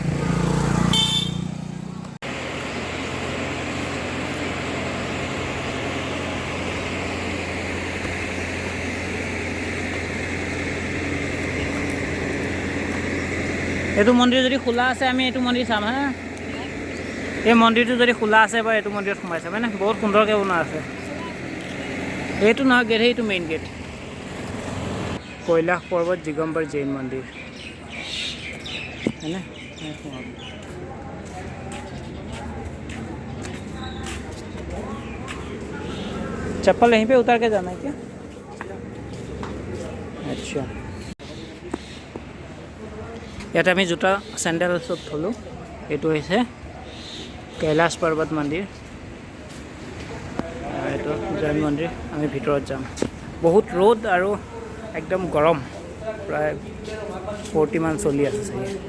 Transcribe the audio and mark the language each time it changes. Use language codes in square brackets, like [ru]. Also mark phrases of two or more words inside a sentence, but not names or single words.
[as] এইটো মন্দিৰ যদি খোলা আছে আমি এইটো মন্দিৰ চাম হা এই মন্দিৰটো যদি খোলা আছে বা এইটো মন্দিৰত সোমাই চাম মানে বহুত সুন্দৰকৈ বনোৱা আছে এইটো নহয় গেট সেইটো মেইন গেট কৈলাশ পৰ্বত দিগম্বৰ জৈন মন্দিৰ [hi] হয়নে चप्पल यहीं पे उतार के जाना है क्या [as] अच्छा ইয়াতে আমি জোতা চেণ্ডেল চব থলোঁ এইটো হৈছে কৈলাশ পৰ্বত মন্দিৰ এইটো জৈন মন্দিৰ আমি ভিতৰত যাম বহুত ৰ'দ আৰু একদম গৰম প্ৰায় 40 মান চলি আছে চাগে